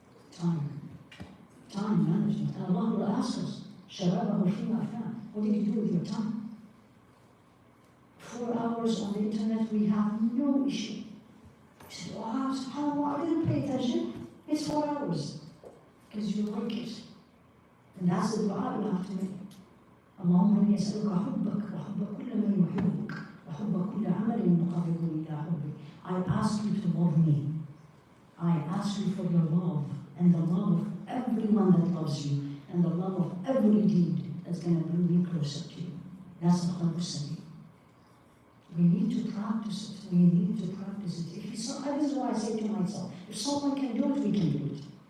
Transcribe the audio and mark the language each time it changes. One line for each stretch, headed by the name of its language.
English: Time management. And Allah will ask us,
Arabic: Shababahu fima afan.
English: What did you do with your time? 4 hours on the internet, we have no issue. You say, wow, subhanAllah, I didn't pay attention. It's 4 hours. Because you like it. And that's the dua you have to make.
Arabic: اللهم إني أسألك حبك وحب كل من يحبك وحب كل عمل مقرب إلى حبك.
English: I ask you to love me. I ask you for your love and the love of everyone that loves you and the love of every deed that's going to bring me closer to you. That's the Quran. We need to practice it. We need to practice it. If it's not, this is why I say to myself, if someone can do it, we can do it.